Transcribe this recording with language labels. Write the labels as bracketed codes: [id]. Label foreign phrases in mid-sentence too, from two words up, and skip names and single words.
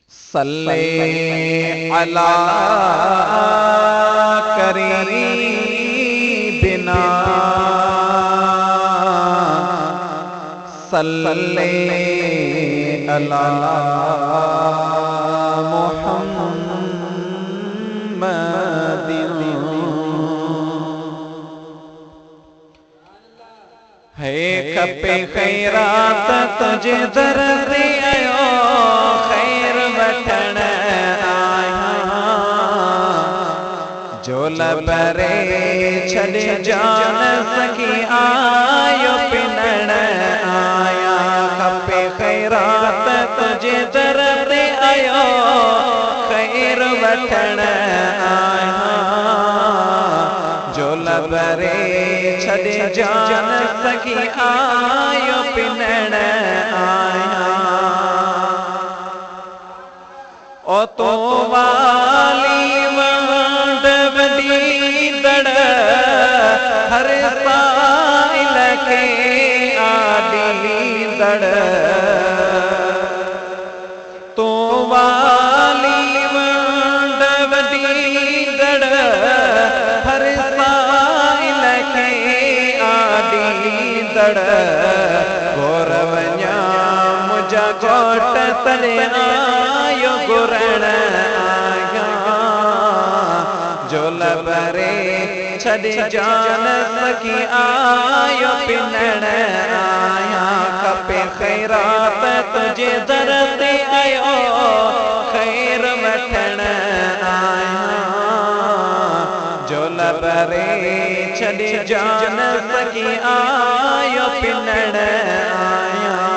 [ar] صل على قريبنا صل على محمد. [sd] है खपे खैरात तुझे दर ते आयो खैर वठण आया जो लबरे छड़े जान सकी आयो पिनण आया। खपे खैरात तुझे दर ते आयो खैर वठण आया जो लबरे छड़े जान सकी आयो पिनण आया। ओ तो वाली वांड वडी दड़ हर साइल के आडी दड़ तो वाली वांड वडी दड़ हर साइल के आडी दड़ गौरवन्या मुझा घोट तरे आयो गुरण आया जो लबरे छड़े जान सकी आयो पिनण आया। खपे खैरात तुझे दर ते आयो खैर वठण आया जो लबरे छड़े जान सकी आयो पिनण आया।